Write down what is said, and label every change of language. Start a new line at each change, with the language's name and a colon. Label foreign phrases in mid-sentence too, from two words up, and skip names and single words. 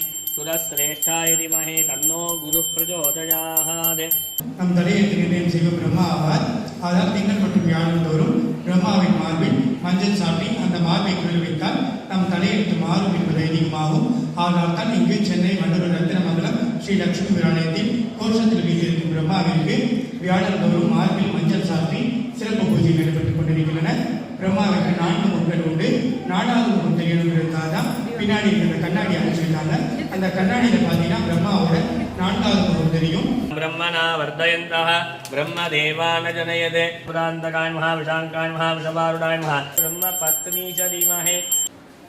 Sanskrit: सुरश्रेष्ठाय धीमहि तन्नो गुरुः प्रचोदयात्.
Tamil: நம் தலையில் நிர்ணயம் செய்யும் பிரம்மா ஆவார். அதால் திங்கள் மற்றும் வியாழன் தோறும் பிரம்மாவின் மார்பில் மஞ்சள் சாட்டி அந்த மார்பை குளிர்வித்தால் நம் தலையெழுத்து மாறும் என்பது ஐதீகமாகும். ஆனால் தான் இங்கு சென்னை மண்டூர் ரத்தினமங்கலம் ஸ்ரீ லட்சுமி விராலயத்தில் கோஷத்தில் வீட்டிருக்கும் பிரம்மாவிற்கு வியாழன் தோறும் மார்பில் மஞ்சள் சாட்டி சிறப்பு பூஜை நடைபெற்றுக் கொண்டிருக்கின்றன. பிரம்மாவிற்கு 4 முகங்கள் உண்டு. 4வது முகம் தெரியணுங்கிறதுக்காக தான் பின்னாடி இருக்கிற கண்ணாடி அமைச்சிருக்காங்க. அந்த கண்ணாடியில் பார்த்தீங்கன்னா பிரம்மாவோட 4வது முகம் தெரியும்.
Sanskrit: ब्रह्मणा वर्धयन्तः ब्रह्मदेवान् जनयते पुरान्तकान् महाविशाङ्कान् महाविषवारुणान् ब्रह्मपत्नी च धीमहि